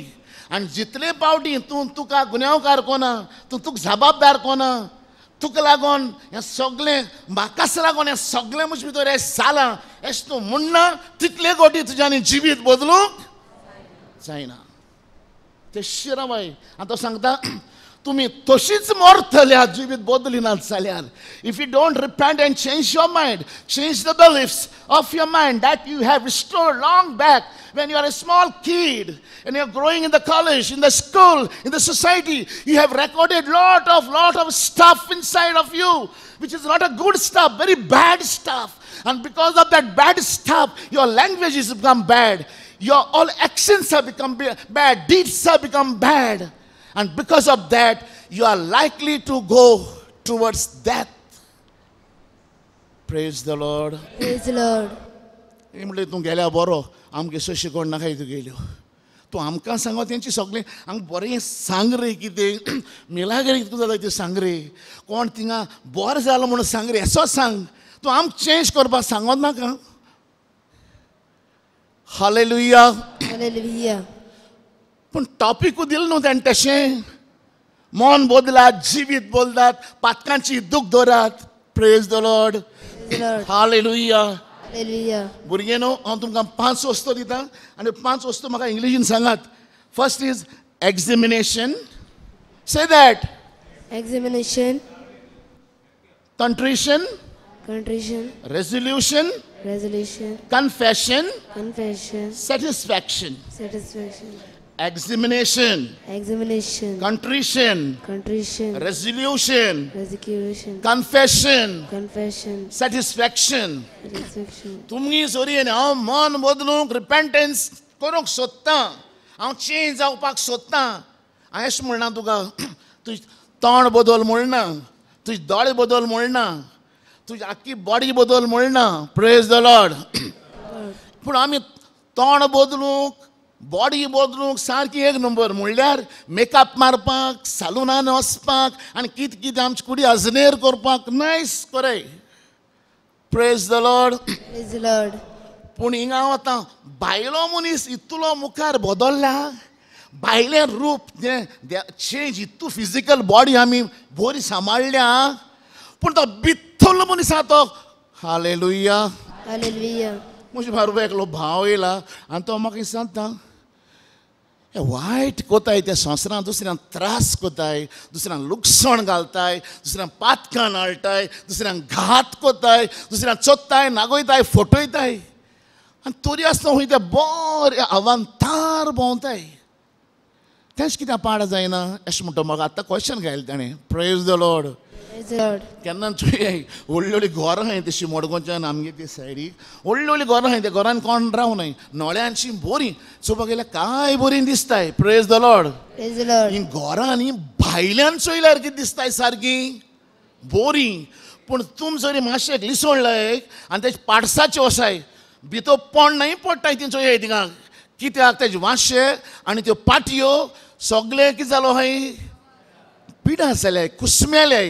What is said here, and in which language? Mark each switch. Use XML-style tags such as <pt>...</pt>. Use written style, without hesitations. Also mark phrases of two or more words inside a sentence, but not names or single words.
<kok>आनी जितले पावटी तुका गुन्यांवकार कोना, तुका जबाबदार कोना, तुका लागून हें सगळें म्हाकाच लागून हें सगळें म्हजे भितर हें जालां अशें तूं म्हणना, तितले गोटी तुज्यानी जिवीत बदलूंक जायना. ते शिराबाई आतां सांगता, तुमी तशीच मरतल्या जिवीत बदलिनात जाल्यार.</kok> <en>if you don't repent and change your mind, change the beliefs of your mind that you have restored long back when you are a small kid and you are growing in the college, in the school, in the society, you have recorded lot of stuff inside of you which is not a good stuff, very bad stuff. And because of that bad stuff, your language has become bad, your all actions have become bad, deeds have become bad, and because of that you are likely to go towards death. Praise the Lord. Praise the Lord.</en> <kok>म्हणले तूं गेल्या बरो, आमगे सशी कोण नाकाय तूं गेल्यो, तूं आमकां सांगो तेंची सगळें आमकां बरें सांग रे, कितें मिलाग्रें कितें जाता तें सांग रे, कोण थिंगा बरें जालो म्हणून सांग रे, असो सांग, तूं आमकां चेंज करपाक सांगोत नाका. हालेलुया.</kok> <en>Hallelujah.</en> <kok>पूण टॉपिकू दिलें न्हू तेणें तशें. मन बदलात, जिवीत बदलात, पातकांची दूख दवरात.</kok> <en>Praise the Lord. Praise the Lord.</en> <kok>हालेलुया.</kok> <en>Hallelujah.</en> <kok>भुरगें न्हू, हांव तुमकां 5 वस्तू दितां आनी 5 वस्तू म्हाका इंग्लिशीन सांगात.</kok> <en>First is examination. Say that. Examination, कंट्रिशन, contrition, रेजोल्यूशन, resolution, कन्फेशन, confession, सॅटिस्फॅक्शन. satisfaction. एक्झामिनेशन, Examination, कंट्रिशन, contrition, रेजोल्यूशन, resolution, कन्फेशन, confession, सॅटिस्फॅक्शन. satisfaction.</en> <kok>तुमगे जोरयेन हांव मन बदलूंक, रिपेंटन्स करूंक सोदतां, हांव चेंज जावपाक सोदतां. हांव अशें म्हणना तुका, तुजें तोंड बदल म्हणना, तुजे दोळे बदल म्हणना, तुजी आख्खी बॉडी बदल म्हणना.</kok> <en>Praise the Lord.</en> <kok>पूण आमी तोंड बदलूंक, बॉडी बदलूंक सारकी एक नंबर म्हणल्यार मेकअप मारपाक, सालुनान वचपाक आनी कितें कितें आमचे कुडी अजनेर करपाक नायस कोराय.</kok> <en>Praise the Lord. Praise the Lord.</en> <kok>पूण हिंगा हांव आतां भायलो मनीस इतलो मुखार बदलला, भायलें रूप जें चेंज, इतू</kok> <en>physical body</en> <kok>आमी बरी सांबाळल्या, पूण तो भितरलो मनीस आहा तो, हालेलुया,</kok> <en>Hallelujah.</en> <kok>म्हज्या बारोबर एकलो भाव येयला आनी तो म्हाका सांगता, हे वायट कोताय त्या संवसारांत, दुसऱ्यांक त्रास कोताय, दुसऱ्यांक लुकसाण घालताय, दुसऱ्यांक पातकां हाडटाय, दुसऱ्यांक घात कोताय, दुसऱ्यांक चोत्ताय, नागोयताय, फटयताय, आनी तरी आसतना खंय ते बरे अवांतार भोंवताय. तेंच कित्याक पाड जायना अशें म्हणटा म्हाका आतां क्वेश्चन घायलें ताणें.</kok> <en>Praise the Lord. Praise the Lord.</en> <kok>केन्ना चोय व्हडलीं व्हडलीं घरां आहाय तशीं मडगांवच्यान आमगे ते सायडीक व्हडलीं व्हडलीं घरां आहाय, त्या घरान कोण रावनाय, नोळ्यांची बरीं चोवपाक गेल्यार काय बरीं दिसताय.</kok> <en>Praise the Lord. Praise the Lord.</en> <kok>ही घरां न्ही भायल्यान चोयल्यार कितें दिसताय सारकीं बरीं, पूण तुम जरी मातशें लिसोण लायक आनी तेजे पाडसाचे वसाय, भितर पोण नाही पडटाय ती चोय थिंगा, कित्याक तेजे वांशे आनी त्यो पाटयो सगळें कितें जालो आहाय, पिडास जाल्याय, कुसमेल्याय.</kok>